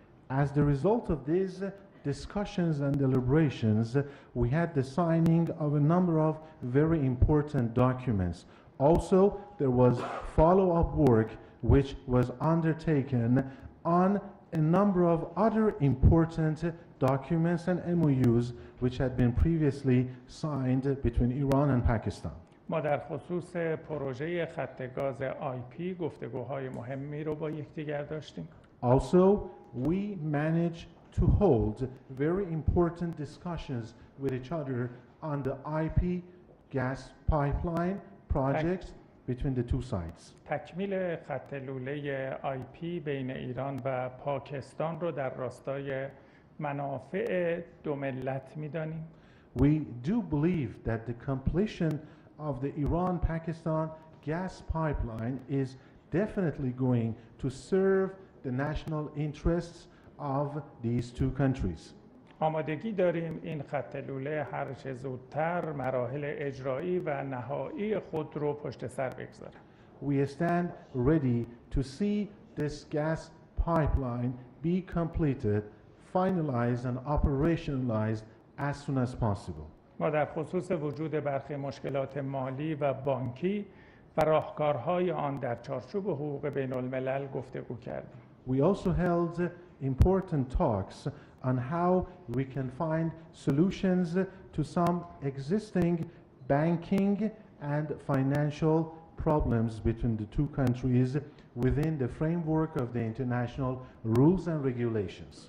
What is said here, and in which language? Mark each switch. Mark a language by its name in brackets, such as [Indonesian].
[English] As the result of these discussions and deliberations, we had the signing of a number of very important documents. Also, there was follow-up work which was undertaken on a number of other important documents and MOUs which had been previously signed between Iran and Pakistan. [Persian] ما در خصوص پروژه خط گاز آیپی گفتگوهای مهمی رو با یکدیگر داشتیم. [English] Also, we managed to hold very important discussions with each other on the IP gas pipeline projects between the two sides. [Persian] تکمیل خط لوله آیپی بین ایران و پاکستان رو در راستای منافع دو ملت می‌دانیم. [English] We do believe that the completion of the Iran-Pakistan gas pipeline is definitely going to serve the national interests of these two countries. [Persian] آمادگی داریم این خط لوله هر چه زودتر مراحل اجرایی و نهایی خود رو پشت سر بگذاره. [English] We stand ready to see this gas pipeline be completed, finalized and operationalized as soon as possible. [Persian] ما در خصوص وجود برخی مشکلات مالی و بانکی و راهکارهای آن در چارچوب حقوق بین الملل گفتگو کردیم. [English] We also held important talks on how we can find solutions to some existing banking and financial problems between the two countries within the framework of the international rules and regulations.